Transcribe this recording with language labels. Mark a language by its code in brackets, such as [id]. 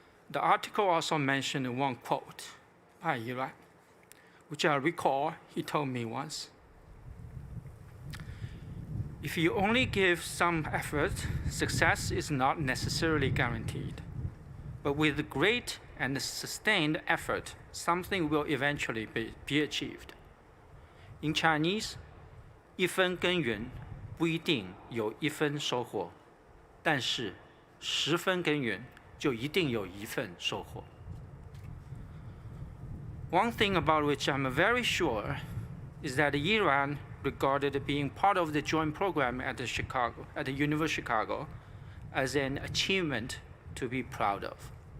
[en] The article also mentioned one quote by Yiran, which I recall he told me once. If you only give some effort, success is not necessarily guaranteed. But with great and sustained effort, something will eventually be achieved. In Chinese, [zh] 一分耕耘不一定有1分收获，但是10分耕耘就一定有1份收获。 [en] One thing about which I'm very sure is that Yiran regarded being part of the joint program at the University of Chicago as an achievement to be proud of.